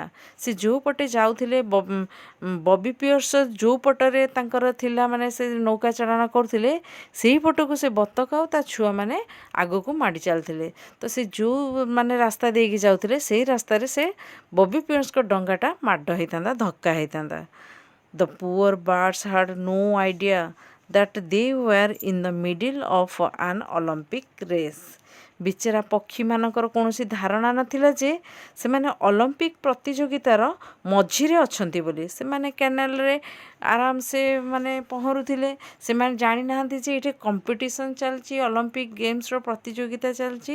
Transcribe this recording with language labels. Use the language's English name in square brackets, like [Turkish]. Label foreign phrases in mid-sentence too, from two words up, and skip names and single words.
[Odia] ସେ ଯେଉଁ ପଟେ ଯାଉଥିଲେ, ବବି ପିୟର୍ସ ଯେଉଁ ପଟରେ ତାଙ୍କର ଥିଲା, ମାନେ ସେ ନୌକା ଚାଳନା କରୁଥିଲେ, ସେହି ପଟକୁ ସେ ବତକ ଆଉ ତା ଛୁଆମାନେ ଆଗକୁ ମାଡ଼ି ଚାଲିଥିଲେ। ତ ସେ ଯେଉଁ ମାନେ ରାସ୍ତା ଦେଇକି ଯାଉଥିଲେ, ସେଇ ରାସ୍ତାରେ ସେ ବବି ପିୟର୍ସଙ୍କ ଡଙ୍ଗାଟା ମାଡ଼ ହେଇଥାନ୍ତା, ଧକ୍କା ହେଇଥାନ୍ତା। [English] The poor birds had no idea that they were in the middle of an Olympic race. [Odia] ବିଚରା ପକ୍ଷୀମାନଙ୍କର କୌଣସି ଧାରଣା ନଥିଲା ଯେ ସେମାନେ ଅଲମ୍ପିକ୍ ପ୍ରତିଯୋଗିତାର ମଝିରେ ଅଛନ୍ତି ବୋଲି। ସେମାନେ କ୍ୟାନାଲରେ ଆରାମସେ ମାନେ ପହଁରୁଥିଲେ। ସେମାନେ ଜାଣିନାହାନ୍ତି ଯେ ଏଇଠି କମ୍ପିଟିସନ୍ ଚାଲିଛି, ଅଲମ୍ପିକ୍ ଗେମ୍ସର ପ୍ରତିଯୋଗିତା ଚାଲିଛି।